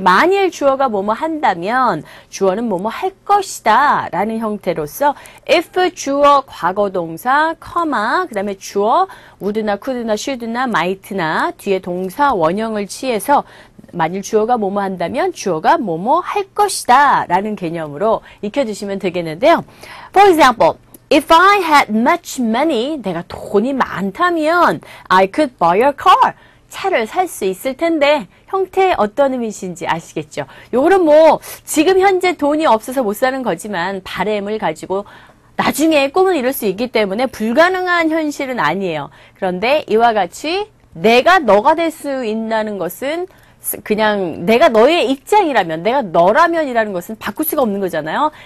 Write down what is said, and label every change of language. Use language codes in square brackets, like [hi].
[ko] 만일 주어가 뭐뭐 한다면 주어는 뭐뭐 할 것이다 라는 형태로서 if 주어 과거동사, 그 다음에 주어 would나 could나 should나 might나 뒤에 동사 원형을 취해서 만일 주어가 뭐뭐 한다면 주어가 뭐뭐 할 것이다 라는 개념으로 익혀주시면 되겠는데요. [en] For example, If I had much money, [ko] 내가 돈이 많다면 [en] I could buy a car. [ko] 차를 살 수 있을 텐데 형태 어떤 의미신지 아시겠죠? 요거는 뭐 지금 현재 돈이 없어서 못 사는 거지만 바램을 가지고 나중에 꿈을 이룰 수 있기 때문에 불가능한 현실은 아니에요. 그런데 이와 같이 내가 너가 될 수 있다는 것은 그냥 내가 너의 입장이라면, 내가 너라면이라는 것은 바꿀 수가 없는 거잖아요.